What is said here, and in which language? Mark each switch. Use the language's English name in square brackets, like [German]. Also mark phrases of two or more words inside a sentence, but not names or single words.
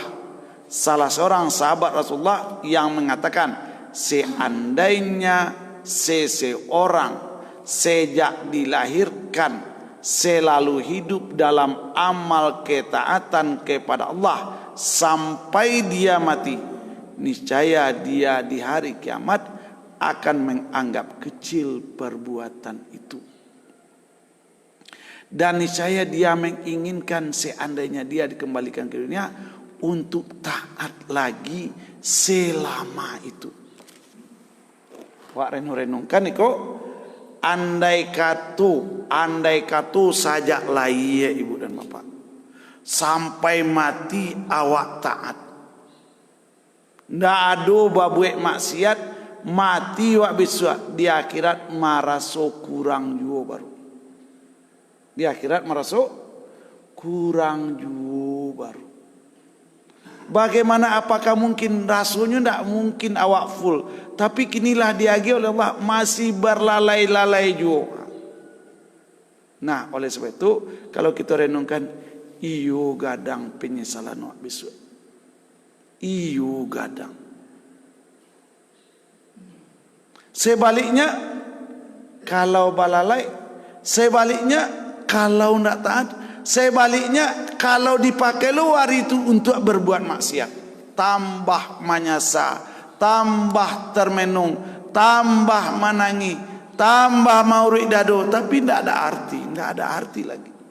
[Indonesian] salah seorang sahabat Rasulullah yang mengatakan, seandainya seseorang sejak dilahirkan selalu hidup dalam amal ketaatan kepada Allah sampai dia mati, niscaya dia di hari kiamat akan menganggap kecil perbuatan itu. Dan niscaya dia menginginkan seandainya dia dikembalikan ke dunia untuk taat lagi selama itu. [Minangkabau] Wak renung-renungkan iko, andai katu saja lai ibu dan bapak, sampai mati awak taat, ndak ada babuek maksiat, mati wak besok di akhirat maraso kurang juga baru. Di akhirat maraso kurang juga baru. [Indonesian] Bagaimana, apakah mungkin rasanya? Tidak mungkin awak full. Tapi kinilah diagi oleh Allah masih berlalai-lalai juga. Nah, oleh sebab itu kalau kita renungkan, [Minangkabau] iyo gadang penyesalan awak besok. Iyo gadang. [Indonesian] Sebaliknya kalau balalai, sebaliknya kalau tidak taat, sebaliknya kalau dipakai luar itu untuk berbuat maksiat, tambah manyasa, tambah termenung, tambah menangi, tambah maurik dado, tapi tidak ada arti lagi.